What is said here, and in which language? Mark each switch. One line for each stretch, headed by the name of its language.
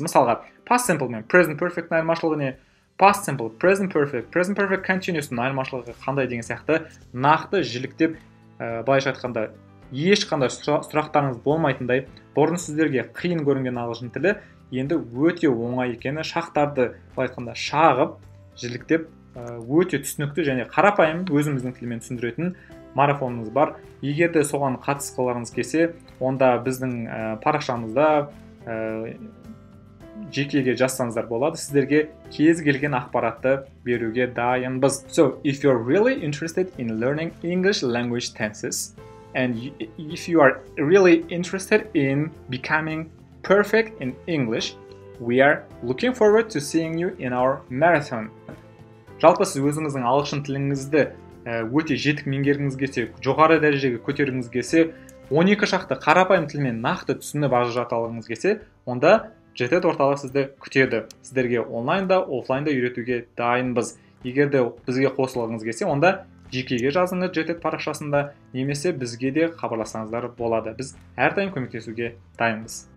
Kazakh: Мысалға, past simple мен present perfect-тің айырмашылығы не? Past simple, present perfect continuous-тың айырмашылығы қандай деген сияқты нақты жіліктеп, былайша айтқанда ешқандай сұрақтарыңыз болмайтындай, бұрын сіздерге қиын көрінген ағылшын тілі енді өте оңай екені, шақтарды айтқанда шағып, жіліктеп, өте түсінікті және қарапайым өзіміздің тілмен түсіндіретін марафонымыз бар. Егер де соған қатысқыларыңыз келсе, онда біздің парақшамызда жекеге жазсаңыздар болады. Сіздерге кез келген ақпаратты беруге дайынбыз.
English: So, if you're really interested in learning English language tenses, and if you are really interested in becoming perfect in English, we are looking forward to seeing you in our marathon.
Kazakh: Жалпы сіз өзіңіздің ағылшын тіліңізді өте жетік меңгергіңіз келсе, жоғары дәрежеге көтергіңіз келсе, 12 шақты қарапайым тілмен нақты түсініп ажырата алғыңыз келсе, онда JTED орталық сізді күтеді. Сіздерге онлайнда, офлайнда үйретуге дайынбыз. Егер де бізге қосылғыңыз келсе, онда жекеге жазыңыз JTED парақшасында, немесе бізге де хабарлассаңыздар болады. Біз әрдайым көмектесуге дайынбыз.